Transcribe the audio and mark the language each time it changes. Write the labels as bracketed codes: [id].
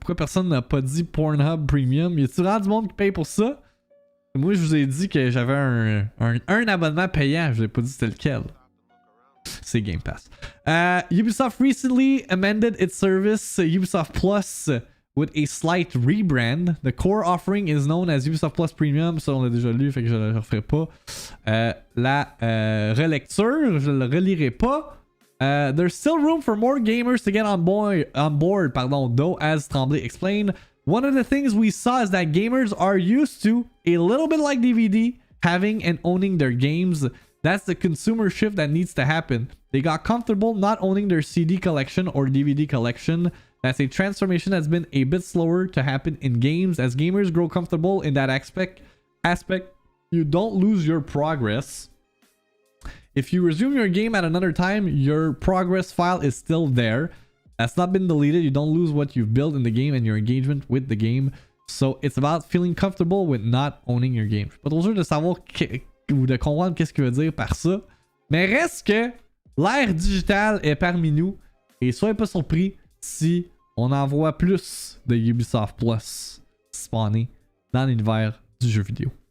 [fr] Pourquoi personne n'a pas dit Pornhub Premium? Y a-tu vraiment du monde qui paye pour ça? Moi, je vous ai dit que j'avais un abonnement payant. Je vous ai pas dit c'était lequel. C'est Game Pass. [en] Ubisoft recently amended its service Ubisoft Plus with a slight rebrand. The core offering is known as Ubisoft Plus Premium. [fr] Ça, on l'a déjà lu, fait que je ne le referai pas. La relecture, je ne le relirai pas. [en] There's still room for more gamers to get on board, though, as Tremblay explained. One of the things we saw is that gamers are used to, a little bit like DVD, having and owning their games. That's the consumer shift that needs to happen. They got comfortable not owning their CD collection or DVD collection. That's a transformation that's been a bit slower to happen in games. As gamers grow comfortable in that aspect, you don't lose your progress. If you resume your game at another time, your progress file is still there. That's not been deleted. You don't lose what you've built in the game and your engagement with the game. So it's about feeling comfortable with not owning your game. [fr] Je suis pas trop sûr de savoir ou de comprendre qu'est-ce qu'il veut dire par ça. Mais reste que l'ère digitale est parmi nous. Et soyez pas surpris si on en voit plus de Ubisoft Plus spawner dans l'univers du jeu vidéo.